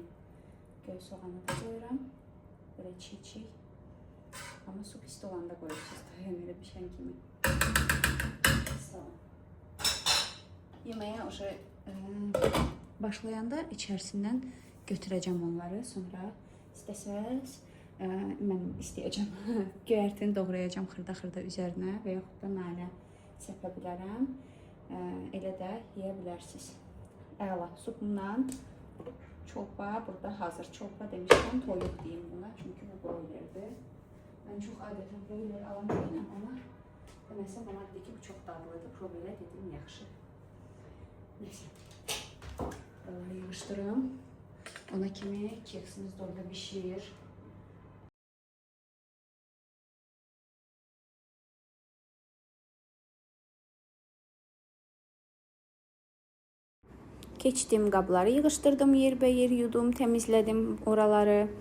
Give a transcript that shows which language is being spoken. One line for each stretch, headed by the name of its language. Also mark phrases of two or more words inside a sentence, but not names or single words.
Turkish: Göy soğanı da koyuram. Böyle çiğ. Ama su pis olanda koyuyorsunuz.
Azerbaijani: Dayanır pişen kimi. Sağ olun.
Turkish: Yemeğe o şey başlayanda içerisinden götüreceğim onları.
Azerbaijani: Sonra istəsəz mən istəyəcəm. Göyərtini doğrayacağım xırda üzərinə və yaxud da nane səpə bilərəm. Elə də yeyə bilərsiniz. Əla. Supumdan çolpa burada hazır. Çolpa demişkən toyuq deyim buna. Çünki bu broilerdir.
Turkish: Ben çok adeten broiler alamıyorum ama deməsəm bana dedi ki bu çok dadlıdır.
Azerbaijani: Broiler dedim yaxşı. Neyse. Buraları yığışdırım.
Turkish: Ona kimi keksimiz de orada pişir.
Azerbaijani: Keçdim qabları yığışdırdım, yerbəyer yudum, təmizlədim oraları.